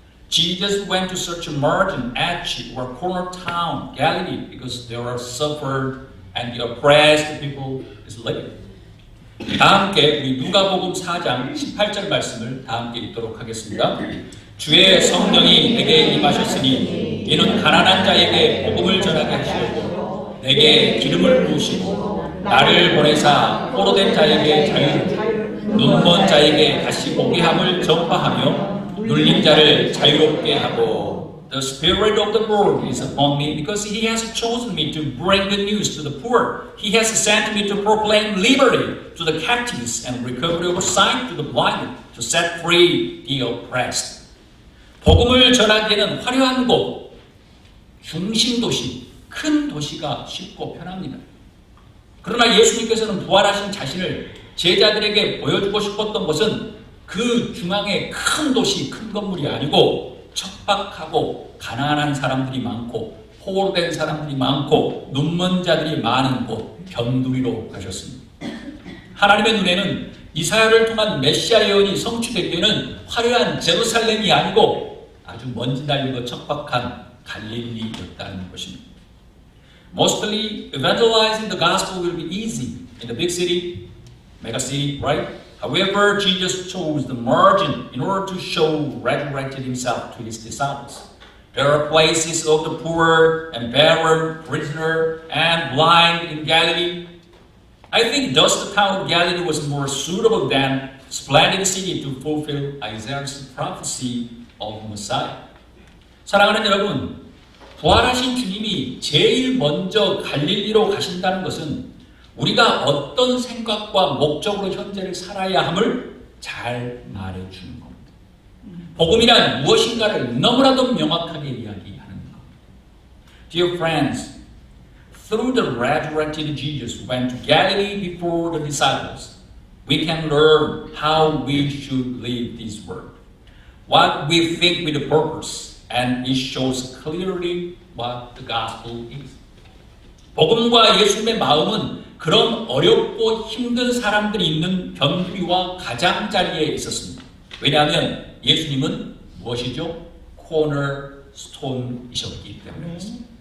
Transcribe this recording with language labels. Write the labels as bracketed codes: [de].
[en] Jesus went to such a margin, edge, or corner town, Galilee, because there are suffered and the oppressed people is living. [ko] 다 함께 우리 누가복음 4장 18절 말씀을 다 함께 읽도록 하겠습니다. 주의 성령이 내게 임하셨으니 이는 가난한 자에게 복음을 전하게 하시려고 내게 기름을 부으시고 나를 보내사 포로된 자에게 자유를 눈먼 자에게 다시 보게 함을 전파하며 눌린 자를 자유롭게 하고 [en] The Spirit of the Lord is upon me because He has chosen me to bring good news to the poor. He has sent me to proclaim liberty to the captives and recovery of sight to the blind, to set free the oppressed. [ko] 복음을 전하기에는 화려한 곳, 중심 도시, 큰 도시가 쉽고 편합니다. 그러나 예수님께서는 부활하신 자신을 제자들에게 보여주고 싶었던 것은 그 중앙에 큰 도시, 큰 건물이 아니고 척박하고 가난한 사람들이 많고 포로된 사람들이 많고 눈먼 자들이 많은 곳 변두리로 가셨습니다. 하나님의 눈에는 이사야를 통한 메시아 예언이 성취되기에는 화려한 제루살렘이 아니고 아주 먼지 달리고 척박한 갈릴리였다는 것입니다. [en] Mostly evangelizing the gospel will be easy in the big city, mega city, right? However, Jesus chose the margin in order to show resurrected himself to his disciples. There are places of the poor and barren, prisoner, and blind in Galilee. I think thus the town of Galilee was more suitable than splendid city to fulfill Isaiah's prophecy of Messiah. [ko] 사랑하는 여러분, 부활하신 주님이 제일 먼저 갈릴리로 가신다는 것은 우리가 어떤 생각과 목적으로 현재를 살아야 함을 잘 말해주는 겁니다. 복음이란 무엇인가를 너무나도 명확하게 이야기하는 겁니다. [en] Dear friends, through the resurrected Jesus went to Galilee before the disciples. We can learn how we should live this world, what we think with a purpose, and it shows clearly what the gospel is. [ko] 복음과 예수님의 마음은 그런 어렵고 힘든 사람들이 있는 변두리와 가장자리에 있었습니다. 왜냐하면 예수님은 무엇이죠? 코너스톤이셨기 때문에 그렇습니다.